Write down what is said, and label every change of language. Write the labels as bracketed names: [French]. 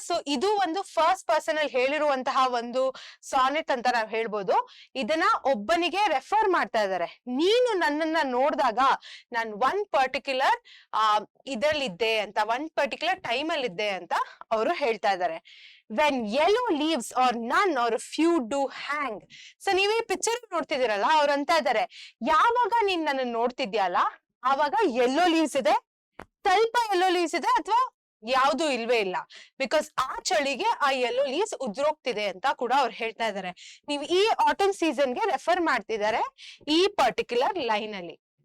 [Kannada] So ಇದು ಒಂದು first person ಅಲ್ಲಿ ಹೇಳಿರುವಂತಹ ಒಂದು ಸಾನೆಟ್ ಅಂತ ನಾವ್ ಹೇಳ್ಬೋದು. ಇದನ್ನ ಒಬ್ಬನಿಗೆ ರೆಫರ್ ಮಾಡ್ತಾ ಇದ್ದಾರೆ. ನೀನು ನನ್ನನ್ನ ನೋಡಿದಾಗ ನಾನ್ ಒನ್ ಪರ್ಟಿಕ್ಯುಲರ್ ಇದ್ರಲ್ಲಿದ್ದೆ ಅಂತ, [English] one particular time [Kannada] ಅಲ್ಲಿ ಇದ್ದೆ ಅಂತ ಅವರು ಹೇಳ್ತಾ ಇದ್ದಾರೆ. [English] when yellow leaves or none or few do hang. [Kannada] So ನೀವ್ ಈ ಪಿಕ್ಚರ್ ನೋಡ್ತಿದ್ದೀರಲ್ಲ, ಅವ್ರು ಅಂತ ಇದ್ದಾರೆ ಯಾವಾಗ ನೀನ್ ನನ್ನ ನೋಡ್ತಿದ್ಯಲ್ಲ ಆವಾಗ ಯೆಲ್ಲೋ ಲೀವ್ಸ್ ಇದೆ, ಸ್ವಲ್ಪ ಯೆಲ್ಲೋ ಲೀವ್ಸ್ ಇದೆ, ಅಥವಾ ಯಾವ್ದು ಇಲ್ವೇ ಇಲ್ಲ. ಬಿಕಾಸ್ ಆ ಚಳಿಗೆ ಆ ಯೆಲ್ಲೋ ಲೀವ್ಸ್ ಉದ್ರೋಗ್ತಿದೆ ಅಂತ ಕೂಡ ಅವ್ರು ಹೇಳ್ತಾ ಇದ್ದಾರೆ. ನೀವು ಈ ಆಟಮ್ ಸೀಸನ್ಗೆ ರೆಫರ್ ಮಾಡ್ತಿದ್ದಾರೆ ಈ ಪರ್ಟಿಕ್ಯುಲರ್ ಲೈನ್ ಅಲ್ಲಿ.